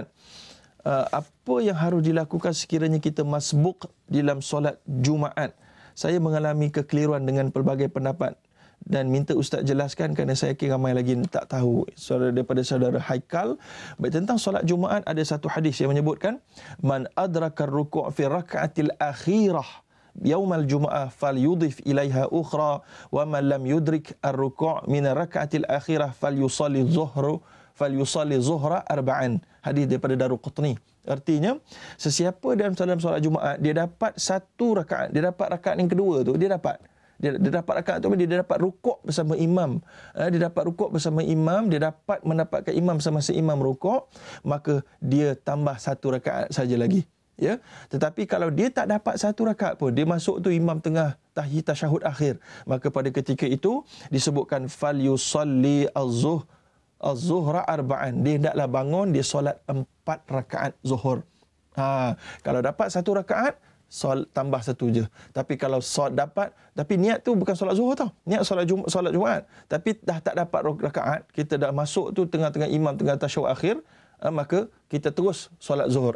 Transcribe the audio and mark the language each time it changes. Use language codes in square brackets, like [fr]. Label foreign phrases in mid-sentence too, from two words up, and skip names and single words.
[ms] Apa yang harus dilakukan sekiranya kita masbuk dalam solat Jumaat? Saya mengalami kekeliruan dengan pelbagai pendapat dan minta Ustaz jelaskan kerana saya kira ramai lagi tak tahu. Daripada saudara Haikal. Baik, tentang solat Jumaat ada satu hadis yang menyebutkan, [ar] من أدرك الركوع في الركعة الأخيرة يوم الجمعة فليضف إليها أخرى ومن لم يدرك الركوع من الركعة الأخيرة فليصل الظهر أربعا. [ms] Hadis daripada Daruqutni. Artinya, sesiapa dalam solat Jumaat dia dapat satu rakaat, dia dapat rakaat yang kedua tu, dia dapat rakaat tu, dia dapat rukuk bersama imam. Dia dapat rukuk bersama imam, dia dapat mendapatkan imam semasa imam rukuk, maka dia tambah satu rakaat saja lagi. Ya, tetapi kalau dia tak dapat satu rakaat pun, dia masuk tu imam tengah tasyahud akhir, maka pada ketika itu disebutkan [ar] فليصل الظهر أربعا. [ms] Dia hendaklah bangun, dia solat 4 rakaat zuhur. Kalau dapat satu rakaat, tambah satu je. Tapi kalau dapat, tapi niat tu bukan solat zuhur tau. Niat solat Jumaat. Tapi dah tak dapat rakaat, kita dah masuk tu tengah-tengah imam tengah tasyahud akhir, maka kita terus solat zuhur.